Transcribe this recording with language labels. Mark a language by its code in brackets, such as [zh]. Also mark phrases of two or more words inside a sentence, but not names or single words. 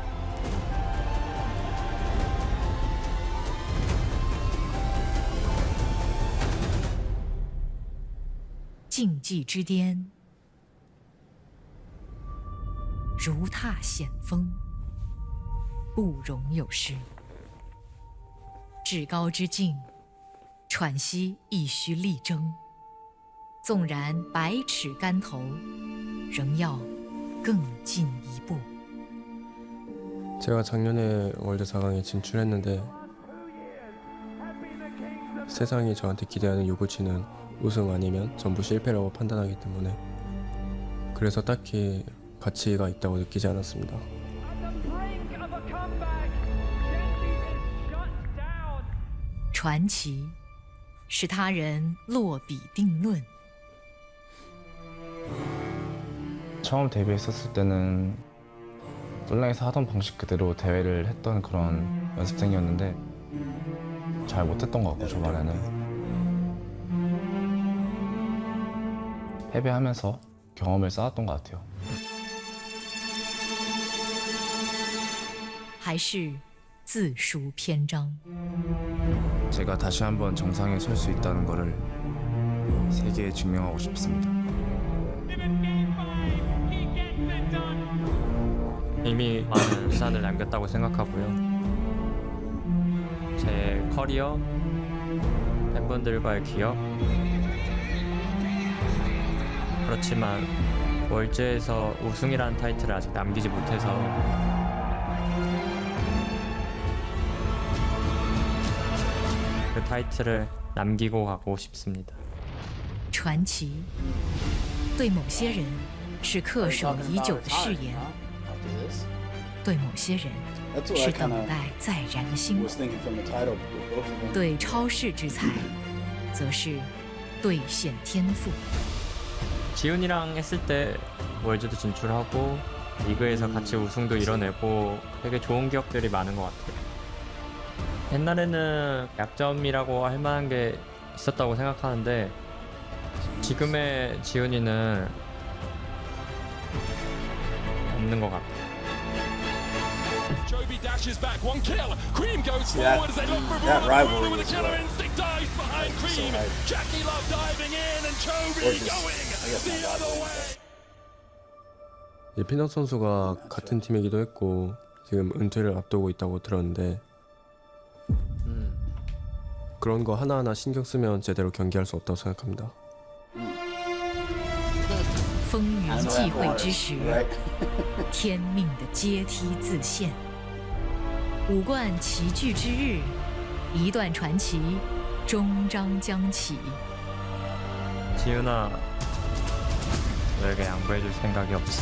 [zh] 竞技之巅，如踏险峰，不容有失。至高之境，喘息亦须力争。纵然百尺竿头，仍要更进一步。 [ko] 제가 작년에 월드 4강에 진출했는데 세상이 저한테 기대하는 요구치는 우승 아니면 전부 실패라고 판단하기 때문에 그래서 딱히 가치가 있다고 느끼지 않았습니다. [zh] 传奇使他人落笔定论。 [ko] 처음 데뷔했었을 때는 솔랭에서 하던 방식 그대로 대회를 했던 그런 연습생이었는데 잘 못했던 것 같고 초반에는 패배하면서 경험을 쌓았던 것 같아요. [zh] 还是自书篇章。 [ko] 제가 다시 한번 정상에 설 수 있다는 것을 세계에 증명하고 싶습니다. 이미 많은 시간을 남겼다고 생각하고요. 제 커리어, 팬분들과의 기억. 그렇지만 월즈에서 우승이라는 타이틀을 아직 남기지 못해서 그 타이틀을 남기고 가고 싶습니다. [zh] 传奇对某些人是恪守已久的誓言，对某些人是等待再燃的星火，对超世之才，则是兑现天赋。 [ko] 지훈이랑 했을 때 월즈도 진출하고 리그에서 같이 우승도 이뤄내고 되게 좋은 기억들이 많은 것 같아요. 옛날에는 약점이라고 할 만한 게 있었다고 생각하는데 지금의 지훈이는 없는 것 같아요. [en] That rivalry is what so hype. Or just, I guess not rivalry. [ko] 이 피넛 선수가 같은 팀이기도 했고 지금 은퇴를 앞두고 있다고 들었는데 그런 거 하나하나 신경 쓰면 제대로 경기할 수 없다고 생각합니다. [zh] 风云际会之时，天命的阶梯自现。五冠齐聚之日，一段传奇终章将起。 [ko] 지훈아, 너에게 양보해줄 생각이 없어.